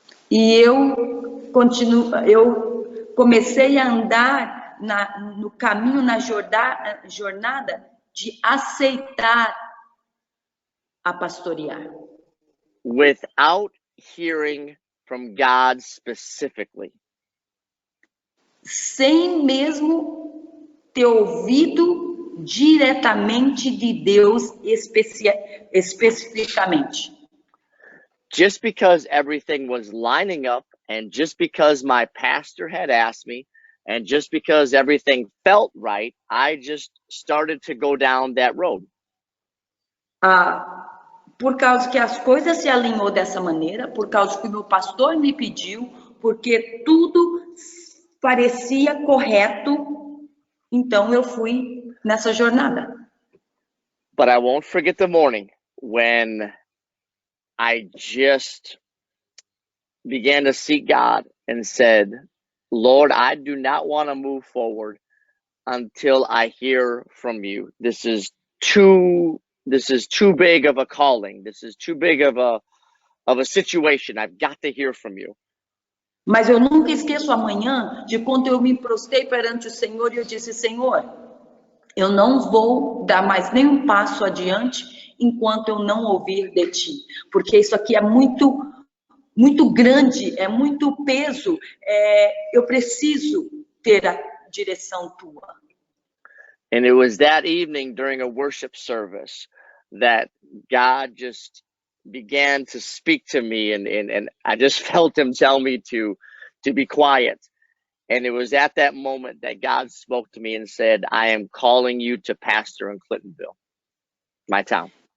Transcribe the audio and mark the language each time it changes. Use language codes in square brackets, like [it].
[pt] E eu comecei a andar no caminho, na jornada de aceitar a pastorear. [en] Without hearing from God specifically. [pt] Sem mesmo ter ouvido diretamente de Deus especificamente. [en] Just because everything was lining up, and just because my pastor had asked me, and just because everything felt right, I just started to go down that road. [pt] Por causa que as coisas se alinhou dessa maneira, por causa que o meu pastor me pediu, porque tudo parecia correto, então eu fui nessa jornada. [en] But I won't forget the morning when I just began to seek God and said, Lord, I do not want to move forward until I hear from you. This is too big of a calling. This is too big of a situation. I've got to hear from you. [pt] Mas eu nunca esqueço amanhã de quando eu me prostrei perante o Senhor e eu disse, Senhor, eu não vou dar mais nenhum passo adiante enquanto eu não ouvir de ti, porque isso aqui é muito grande, é muito peso, eu preciso ter a direção tua. [en] And it was that evening during a worship service that God just began to speak to me, and I just felt him tell me to be quiet. And it was at that moment that God spoke to me and said, I am calling you to pastor in Clintonville, my town.